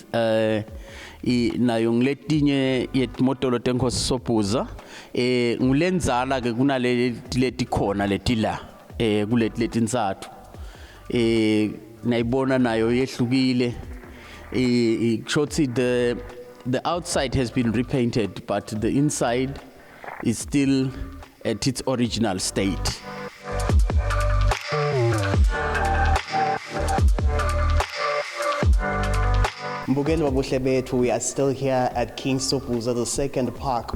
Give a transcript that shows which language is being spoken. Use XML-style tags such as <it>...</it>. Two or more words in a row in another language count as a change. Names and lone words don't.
<ss>nayo ngiletinye yetmotolo tenkosi uSobhuza ngulenzala ke kunale letikhona letila kuleti letintsathu nayibona nayo yehlukile shothi</ss> <en>the outside has been repainted but the inside is still at its original state.</en> <ss>Mbukeli wa Buhle Betfu,</ss> <en>we are still here at King Sobhuza, the second park.</en>